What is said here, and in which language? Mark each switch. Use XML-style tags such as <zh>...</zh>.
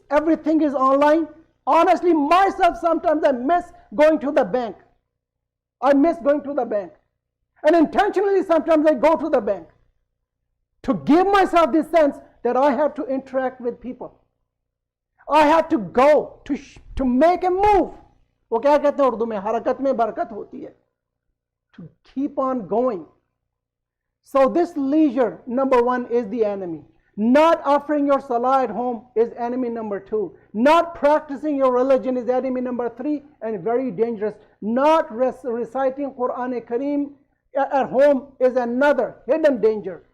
<en>Everything is online. Honestly, myself, sometimes I miss going to the bank. And intentionally, sometimes I go to the bank to give myself this sense that I have to interact with people. I have to go to make a move.</en> <hi>वो क्या कहते हैं उर्दू में, हरकत में बरकत होती है.</hi> <en>To keep on going. So this leisure, number 1, is the enemy. Not offering your salah at home is enemy number 2. Not practicing your religion is enemy number 3 and very dangerous. Not reciting Quran Kareem at home is another hidden danger.</en>